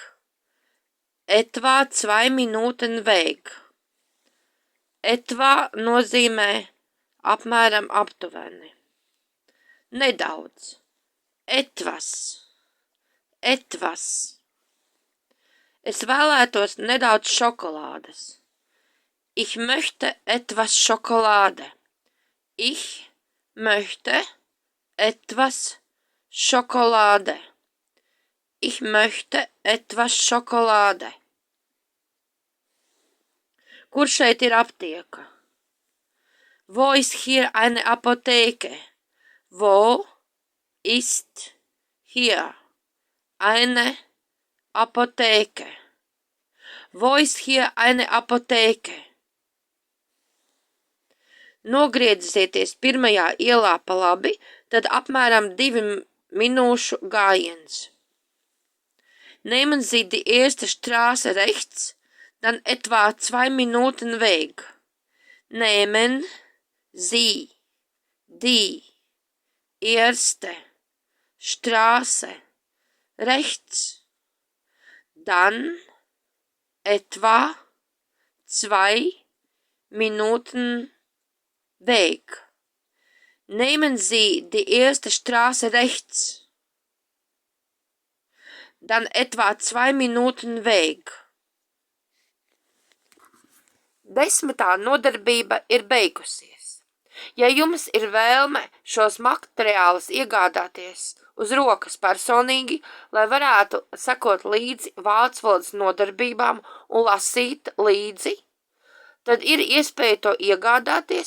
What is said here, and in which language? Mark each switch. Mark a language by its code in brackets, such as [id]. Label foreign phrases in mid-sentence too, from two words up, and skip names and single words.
[de] Etvā 2 Minuten Weg. [lv] Etvā nozīmē apmēram aptuveni. Nedaudz. Etvas. Etvas. Es vēlētos nedaudz šokolādes. [de] Ich möchte etwas Schokolade. Ich möchte etwas Schokolade. Ich möchte etwas Schokolade. [lv] Kur šeit ir aptieka? [de] Wo ist hier eine Apotheke? Wo ist hier eine Apotheke? Wo ist hier eine Apotheke? [lv] Nogriezieties pirmajā ielā pa labi, tad apmēram 2 minūšu gājiens. [de] Nehmen Sie die erste Straße rechts, dann etwa 2 Minuten Weg. Nehmen Sie die erste Straße rechts, dann etwa 2 Minuten Weg. Nehmen Sie die erste Straße rechts, dann etwa 2 Minuten Weg. [lv] 10. nodarbība ir beigusies. Ja jums ir vēlme šos materiālus iegādāties uz rokas personīgi, lai varētu sekot līdzi vācu valodas nodarbībām un lasīt līdzi, tad ir iespēja to iegādāties.